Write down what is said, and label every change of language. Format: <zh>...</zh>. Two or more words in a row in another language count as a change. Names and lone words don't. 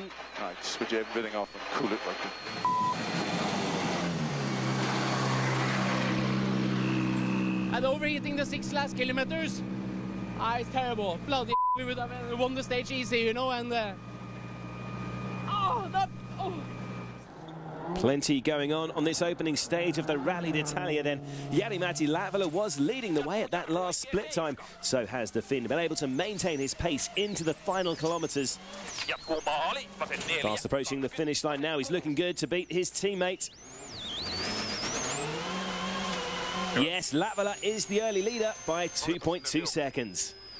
<en>Right, switch everything off and cool it like that. And overheating the 6 last kilometers, it's terrible. Bloody we would have won the stage easy, you know, and Plenty going on this opening stage of the Rally d'Italia then. Jari-Matti Latvala was leading the way at that last split time. So has the Finn been able to maintain his pace into the final kilometres. Fast approaching the finish line now. He's looking good to beat his teammate. Yes, Latvala is the early leader by 2.2 seconds.</en>